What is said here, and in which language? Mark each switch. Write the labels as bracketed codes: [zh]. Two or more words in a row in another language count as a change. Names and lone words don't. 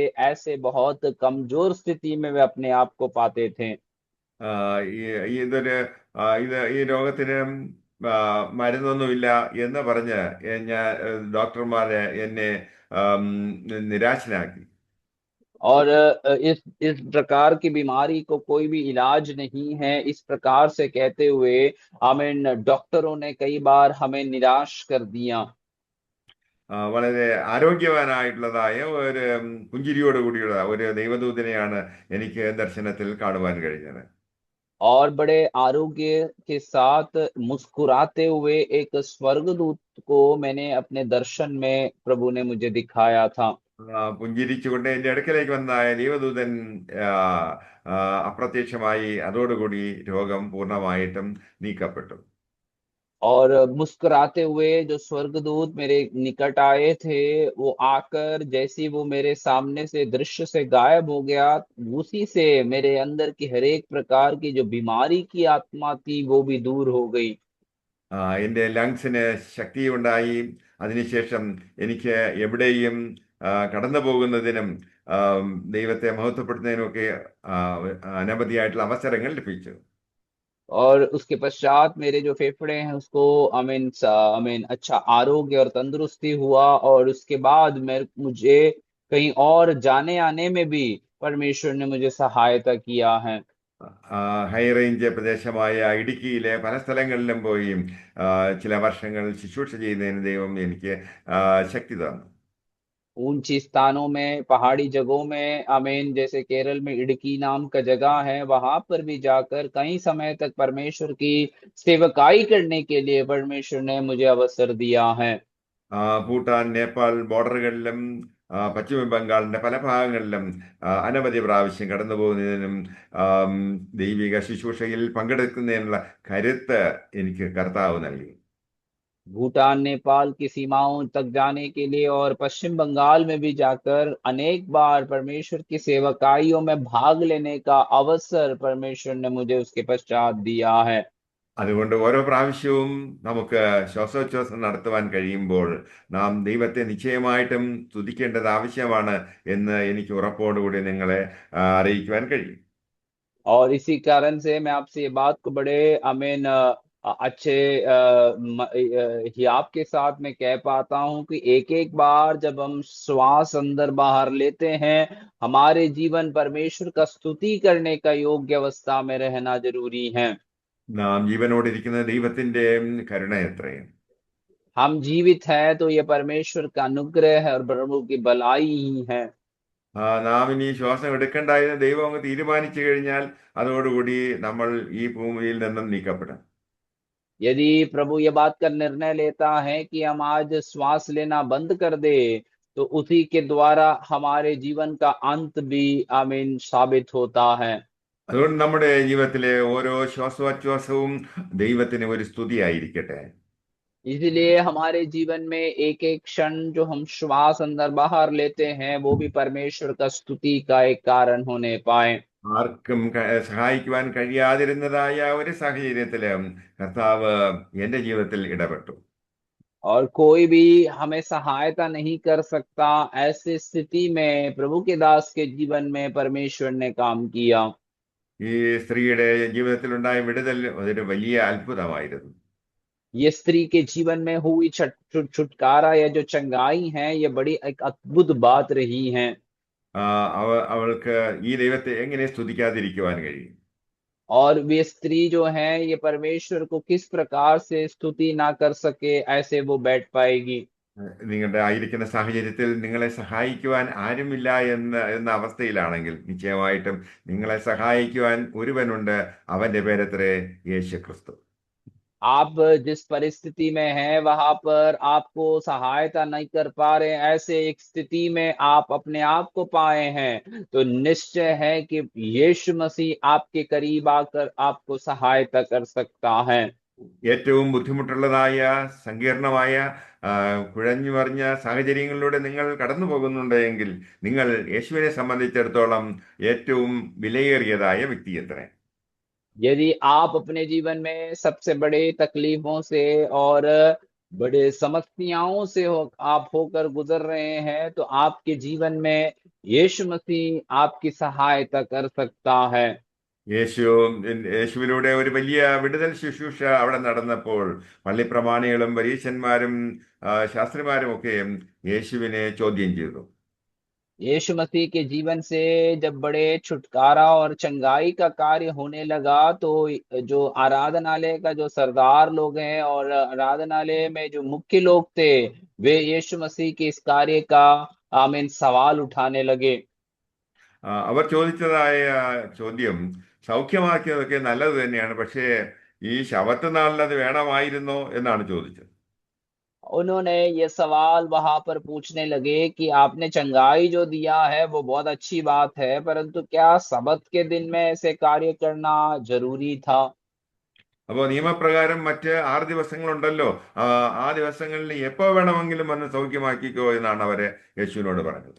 [hi] ऐसे बहुत कमजोर स्थिति में वे अपने आप को पाते थे। [ml] ആ, ഇതൊരു ഈ രോഗത്തിന് ആ, മരുന്നൊന്നുമില്ല എന്ന് പറഞ്ഞ് ഞാൻ ഡോക്ടർമാര് എന്നെ ആം, നിരാശനാക്കി. [hi] और इस प्रकार की बीमारी को कोई भी इलाज नहीं है, इस प्रकार से कहते हुए डॉक्टरों ने कई बार हमें निराश कर दिया। [ml] വളരെ ആരോഗ്യവാനായിട്ടുള്ളതായ ഒരു പുഞ്ചിരിയോട് കൂടിയുള്ള ഒരു ദൈവദൂതനെയാണ് എനിക്ക് ദർശനത്തിൽ കാണുവാൻ കഴിഞ്ഞത്. [hi] और बड़े आरोग्य के साथ मुस्कुराते हुए एक स्वर्गदूत को मैंने अपने दर्शन में प्रभु ने मुझे दिखाया था। [ml] പുഞ്ചിരിച്ചുകൊണ്ട് എൻ്റെ അടുക്കലേക്ക് വന്ന ദൈവദൂതൻ ആ, ആ, അപ്രത്യക്ഷമായി. അതോടുകൂടി രോഗം പൂർണ്ണമായിട്ടും നീക്കപ്പെട്ടു. [hi] और मुस्कुराते हुए जो स्वर्गदूत मेरे निकट आए थे, वो आकर जैसे ही वो मेरे सामने से दृश्य से गायब हो गया, उसी से मेरे अंदर की हर एक प्रकार की जो बीमारी की आत्मा थी वो भी दूर हो गई। [ml] എൻ്റെ ലങ്സിന് ശക്തിയുണ്ടായി. അതിനുശേഷം എനിക്ക് എവിടെയും കടന്നു പോകുന്നതിനും ദൈവത്തെ മഹത്വപ്പെടുത്തുന്നതിനുമൊക്കെ ആ, അനവധിയായിട്ടുള്ള അവസരങ്ങൾ ലഭിച്ചു. [hi] और उसके पश्चात मेरे जो फेफड़े हैं उसको अच्छा आरोग्य और तंदुरुस्ती हुआ, और उसके बाद मुझे कहीं और जाने आने में भी परमेश्वर ने मुझे सहायता किया है। [ml] ഹൈ റേഞ്ച് പ്രദേശമായ ഇടുക്കിയിലെ പല സ്ഥലങ്ങളിലും പോയി ആ, ചില വർഷങ്ങൾ ശുശ്രൂഷ ചെയ്യുന്നതിന് ദൈവം എനിക്ക് ശക്തി തന്നു. [hi] ऊंची स्थानों में, पहाड़ी जगहों में, जैसे केरल में इडुक्की नाम का जगह है, वहां पर भी जाकर कई समय तक परमेश्वर की सेवकाई करने के लिए परमेश्वर ने मुझे अवसर दिया है। [ml] ഭൂട്ടാൻ, നേപ്പാൾ ബോർഡറുകളിലും പശ്ചിമ ബംഗാളിന്റെ പല ഭാഗങ്ങളിലും അനവധി പ്രാവശ്യം കടന്നു പോകുന്നതിനും ദൈവിക ശുശ്രൂഷയിൽ പങ്കെടുക്കുന്നതിനുള്ള കരുത്ത് എനിക്ക് കർത്താവ് നൽകി. [hi] भूटान, नेपाल की सीमाओं तक जाने के लिए और पश्चिम बंगाल में भी जाकर अनेक बार परमेश्वर की सेवकाइयों में भाग लेने का अवसर परमेश्वर ने मुझे उसके पश्चात दिया है। [ml] അതുകൊണ്ട് ഓരോ പ്രാവശ്യവും നമുക്ക് ശ്വാസോച്ഛ്വാസം നടത്തുവാൻ കഴിയുമ്പോൾ നാം ദൈവത്തെ നിശ്ചയമായിട്ടും സ്തുതിക്കേണ്ടത് ആവശ്യമാണ് എന്ന് എനിക്ക് ഉറപ്പോടുകൂടി നിങ്ങളെ അറിയിക്കുവാൻ കഴിയും. [hi] और इसी कारण से मैं आपसे ये बात को बड़े अच्छे हियाब के साथ मैं कह पाता हूं कि एक एक बार जब हम श्वास अंदर बाहर लेते हैं, हमारे जीवन परमेश्वर का स्तुति करने का योग्य अवस्था में रहना जरूरी है। [ml] നാം ജീവനോടിരിക്കുന്ന ദൈവത്തിന്റെ കരുണ എത്രയും. [hi] हम जीवित हैं तो ये परमेश्वर का अनुग्रह है और प्रभु की भलाई ही है। [ml] നാം ഇനി ശ്വാസം എടുക്കണ്ടായെന്ന് ദൈവം അങ്ങ് തീരുമാനിച്ചു കഴിഞ്ഞാൽ അതോടുകൂടി നമ്മൾ ഈ ഭൂമിയിൽ നിന്നും നീക്കപ്പെടും. [hi] यदि प्रभु ये बात का निर्णय लेता है कि हम आज श्वास लेना बंद कर दे, तो उसी के द्वारा हमारे जीवन का अंत भी आमीन साबित होता है। [ml] അതുകൊണ്ട് നമ്മുടെ ജീവിതത്തിലെ ഓരോ ശ്വാസോച്ഛ്വാസവും ദൈവത്തിന് ഒരു സ്തുതിയായിരിക്കട്ടെ. [hi] इसलिए हमारे जीवन में एक एक क्षण जो हम श्वास अंदर बाहर लेते हैं, वो भी परमेश्वर का स्तुति का एक कारण होने पाए। [ml] ആർക്കും സഹായിക്കുവാൻ കഴിയാതിരുന്നതായ ഒരു സാഹചര്യത്തില് കർത്താവ് എന്റെ ജീവിതത്തിൽ ഇടപെട്ടു. [hi] और कोई भी हमें सहायता नहीं कर सकता, ऐसी स्थिति में प्रभु के दास के जीवन में परमेश्वर ने काम किया। [ml] ഈ സ്ത്രീയുടെ ജീവിതത്തിൽ ഉണ്ടായ വിടുതൽ അതൊരു വലിയ അത്ഭുതമായിരുന്നു. [hi] ये स्त्री के जीवन में हुई छुटकारा या जो चंगाई है, ये बड़ी एक अद्भुत बात रही है। [ml] അവൾക്ക് ഈ ദൈവത്തെ എങ്ങനെ സ്തുതിക്കാതിരിക്കുവാൻ കഴിയും? [hi] और वे स्त्री जो है, ये परमेश्वर को किस प्रकार से स्तुति ना कर सके, ऐसे वो बैठ पाएगी। [ml] നിങ്ങളുടെ ആയിരിക്കുന്ന സാഹചര്യത്തിൽ നിങ്ങളെ സഹായിക്കുവാൻ ആരുമില്ല എന്ന അവസ്ഥയിലാണെങ്കിൽ നിശ്ചയമായിട്ടും നിങ്ങളെ സഹായിക്കുവാൻ ഒരുവനുണ്ട്. അവന്റെ പേരത്രേ യേശു ക്രിസ്തു. [hi] आप जिस परिस्थिति में हैं, वहां पर आपको सहायता नहीं कर पा रहे, ऐसे एक स्थिति में आप अपने आप को पाए हैं, तो निश्चय है कि यीशु मसीह आपके करीब आकर आपको सहायता कर सकता है। [ml] ഏറ്റവും ബുദ്ധിമുട്ടുള്ളതായ സങ്കീർണമായ കുഴഞ്ഞു മറിഞ്ഞ സാഹചര്യങ്ങളിലൂടെ നിങ്ങൾ കടന്നു പോകുന്നുണ്ടെങ്കിൽ നിങ്ങൾ യേശുവിനെ സംബന്ധിച്ചിടത്തോളം ഏറ്റവും വിലയേറിയതായ വ്യക്തിയത്രേ. [hi] यदि आप अपने जीवन में सबसे बड़े तकलीफों से और बड़े समस्याओं से आप होकर गुजर रहे हैं, तो आपके जीवन में यीशु मसीह आपकी सहायता कर सकता है। [ml] യേശു യേശുവിലൂടെ ഒരു വലിയ വിടുതൽ ശുശ്രൂഷ അവിടെ നടന്നപ്പോൾ പള്ളിപ്രമാണികളും പരീശന്മാരും ശാസ്ത്രിമാരും ഒക്കെ യേശുവിനെ ചോദ്യം ചെയ്തു. [hi] यीशु मसीह के जीवन से जब बड़े छुटकारा और चंगाई का कार्य होने लगा, तो जो आराधनालय का जो सरदार लोग हैं और आराधनालय में जो मुख्य लोग थे, वे यीशु मसीह के इस कार्य का आमीन सवाल उठाने लगे। [ml] അവർ ചോദിച്ചതായ ചോദ്യം സൗഖ്യമാക്കിയതൊക്കെ നല്ലത് തന്നെയാണ്, പക്ഷേ ഈ ശബത്ത് നാളിൽ അത് വേണമായിരുന്നോ എന്നാണ് ചോദിച്ചത്. [hi] उन्होंने ये सवाल वहां पर पूछने लगे कि आपने चंगाई जो दिया है वो बहुत अच्छी बात है, परंतु क्या सबत के दिन में ऐसे कार्य करना जरूरी था। [ml] അപ്പോൾ നിയമപ്രകാരം മറ്റ് 6 ദിവസങ്ങളുണ്ടല്ലോ, ആ ദിവസങ്ങളിൽ എപ്പോ വേണമെങ്കിലും വന്ന് സൗഖ്യമാക്കിക്കോ എന്നാണ് അവരെ യേശുവിനോട് പറഞ്ഞത്.